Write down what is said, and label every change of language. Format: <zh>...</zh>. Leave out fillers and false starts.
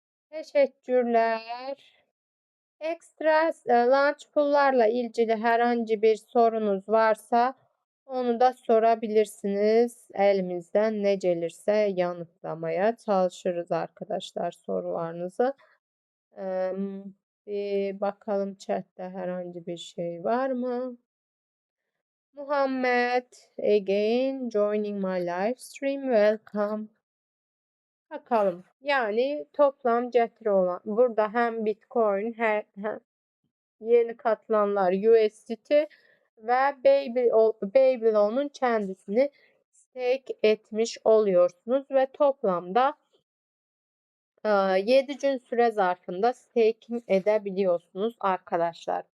<tr>Teşekkürler. Ekstra launch pool'larla ilgili herhangi bir sorunuz varsa onu da sorabilirsiniz. Elimizden ne gelirse yanıtlamaya çalışırız arkadaşlar sorularınızı. Eee, Bir bakalım chatte herhangi bir şey var mı?</tr> <en>Muhammed, again joining my live stream. Welcome.</en> <tr>Bakalım. Yani toplam getiri olan burada hem Bitcoin hem yeni katılanlar USDT ve Babylon'un kendisini stake etmiş oluyorsunuz ve toplamda 7 gün süre zarfında staking edebiliyorsunuz arkadaşlar.</tr>